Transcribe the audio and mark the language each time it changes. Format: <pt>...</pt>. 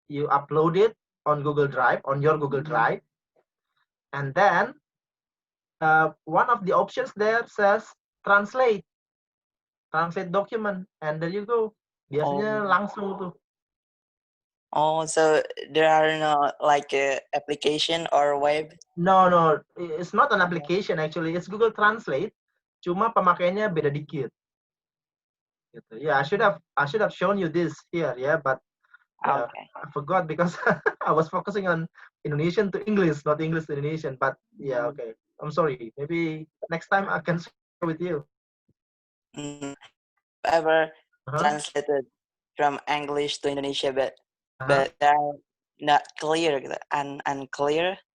<en>You upload it on Google Drive, on your Google Drive, and then one of the options there says translate document, and there you go.</en> <id>Biasanya langsung tuh.</id> <en>Oh, so there are no like application or web? No, it's not an application actually. It's Google Translate.</en> <id>Cuma pemakaiannya beda dikit. Gitu.</id> <en>Yeah, I should have shown you this here, yeah, but I forgot because I was focusing on Indonesian to English, not English to Indonesian. But yeah, okay. I'm sorry. Maybe next time I can share with you. Ever translated from English to Indonesia, but they're not clear and unclear.</en>